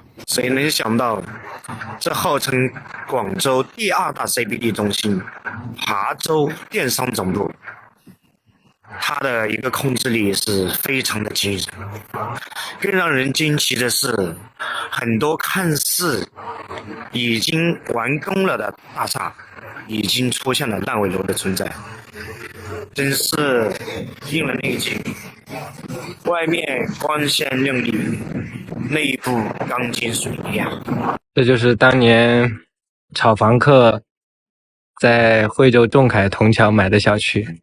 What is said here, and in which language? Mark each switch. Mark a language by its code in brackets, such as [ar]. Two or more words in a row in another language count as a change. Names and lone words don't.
[zh] 誰能想到，這號稱廣州第2大 CBD 中心，琶洲電商總部，它的一個控制力是非常的驚人。更讓人驚奇的是，很多看似已經完工了的大廈，已經出現了爛尾樓的存在，真是令人內驚。外面光鮮亮麗，內部鋼筋水泥啊！這就是當年炒房客在惠州仲愷虹橋買的小區。